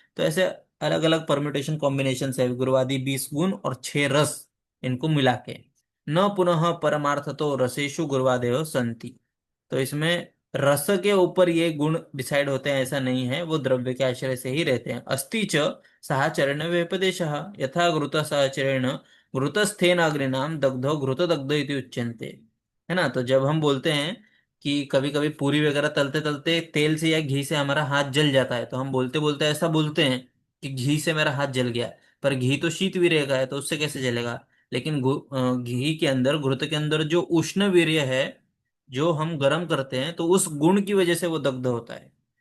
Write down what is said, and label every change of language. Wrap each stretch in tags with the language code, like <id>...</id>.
<hi>तो ऐसे अलग अलग परम्यूटेशन कॉम्बिनेशन है गुरुवादी 20 गुण और 6 रस, इनको मिला के।</hi> <sa>न पुनः परमार्थतो रसेषु गुरुवादयो संति।</sa> <hi>तो इसमें रस के ऊपर ये गुण डिसाइड होते हैं ऐसा नहीं है, वो द्रव्य के आश्रय से ही रहते हैं।</hi> <sa>अस्ति च साहचरण व्यपदेशः यथा घृत साहचरेण घृतस्थेन अग्निनाम दग्धो घृत दग्ध इति उच्यन्ते।</sa> <hi>है ना। तो जब हम बोलते हैं कि कभी कभी पूरी वगैरह तलते तलते तेल से या घी से हमारा हाथ जल जाता है, तो हम बोलते बोलते ऐसा बोलते हैं कि घी से मेरा हाथ जल गया। पर घी तो शीत वीर्य का है, तो उससे कैसे जलेगा। लेकिन घी के अंदर, घृत के अंदर जो उष्ण वीर्य है, जो हम गर्म करते हैं, तो उस गुण की वजह से वो दग्ध होता है।</hi>